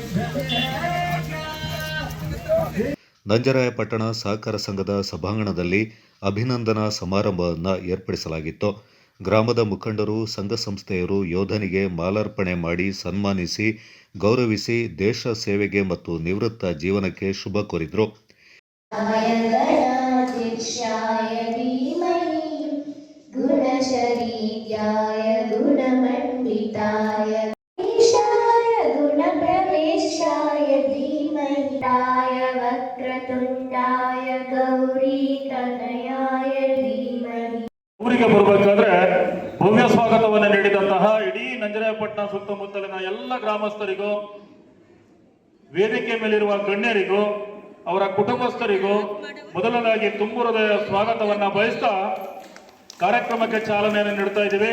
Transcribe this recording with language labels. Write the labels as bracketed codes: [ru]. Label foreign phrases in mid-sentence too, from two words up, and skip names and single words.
[kn] ನಂಜರಾಯಪಟ್ಟಣ ಸಹಕಾರ ಸಂಘದ ಸಭಾಂಗಣದಲ್ಲಿ ಅಭಿನಂದನಾ ಸಮಾರಂಭವನ್ನು ಏರ್ಪಡಿಸಲಾಗಿತ್ತು. ಗ್ರಾಮದ ಮುಖಂಡರು, ಸಂಘ ಸಂಸ್ಥೆಯರು ಯೋಧನಿಗೆ ಮಾಲಾರ್ಪಣೆ ಮಾಡಿ ಸನ್ಮಾನಿಸಿ ಗೌರವಿಸಿ ದೇಶ ಸೇವೆಗೆ ಮತ್ತು ನಿವೃತ್ತ ಜೀವನಕ್ಕೆ ಶುಭ ಕೋರಿದರು. [sa] गणाध्यक्षाय धीमहि गुणशरीर्याय गुणमण्डिताय ईशाय गुणप्रवेशाय धीमहि वक्रतुण्डाय गौरीतनयाय धीमहि. [kn] ಊರಿಗೆ ಬರಬೇಕಾದ್ರೆ ಭವ್ಯ ಸ್ವಾಗತವನ್ನು ನೀಡಿದಂತಹ ಇಡೀ ನಂಜರಾಯಪಟ್ಟಣ ಸುತ್ತಮುತ್ತಲಿನ ಎಲ್ಲ ಗ್ರಾಮಸ್ಥರಿಗೂ, ವೇದಿಕೆ ಮೇಲಿರುವ ಗಣ್ಯರಿಗೂ, ಅವರ ಕುಟುಂಬಸ್ಥರಿಗೂ ಮೊದಲನಾಗಿ ತುಂಬು ಹೃದಯ ಸ್ವಾಗತವನ್ನ ಬಯಸ್ತಾ ಕಾರ್ಯಕ್ರಮಕ್ಕೆ ಚಾಲನೆಯನ್ನು ನೀಡ್ತಾ ಇದ್ದೀವಿ.